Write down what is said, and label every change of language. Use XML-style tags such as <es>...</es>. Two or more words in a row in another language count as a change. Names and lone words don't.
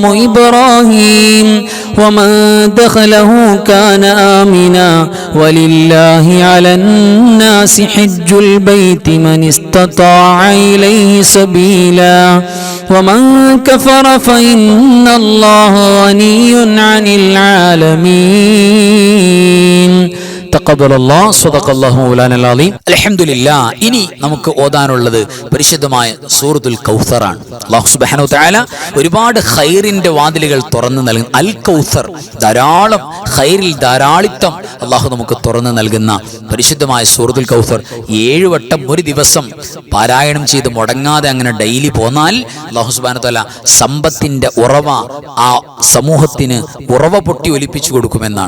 <ar>إبراهيم ومن دخله كان آمنا ولله على الناس حج البيت من استطاع إليه سبيلا ومن كفر فإن الله غني عن العالمين تقبل الله صدق الله مولانا العليم. അൽഹംദുലില്ലാഹ്.</ar> <ml>ഇനി നമുക്ക് ഓതാനുള്ളത് പരിശുദ്ധമായ സൂറത്തുൽ കൗസറാണ്. അല്ലാഹു</ml> <ar>سبحانه وتعالى</ar> <ml>ഒരുപാട് ഖൈറിന്റെ വാതിലുകൾ തുറന്നു നൽകുന്ന അൽ കൗസർ, ധാരാളം ഖൈറിൽ ധാരാളിത്തം അല്ലാഹു നമുക്ക് തുറന്നു നൽകുന്ന പരിശുദ്ധമായ സൂറത്തുൽ കൗസർ 7 വട്ടം ഒരു ദിവസം പാരായണം ചെയ്ത് മുടങ്ങാതെ അങ്ങനെ ഡെയിലി പോന്നാൽ അല്ലാഹു</ml> <ar>سبحانه وتعالى</ar> <ml>സമ്പത്തിന്റെ ഉറവ ആ സമൂഹത്തിന് ഉറവ പൊട്ടി ഒലിപ്പിച്ചു കൊടുക്കുമെന്നാണ്.</ml>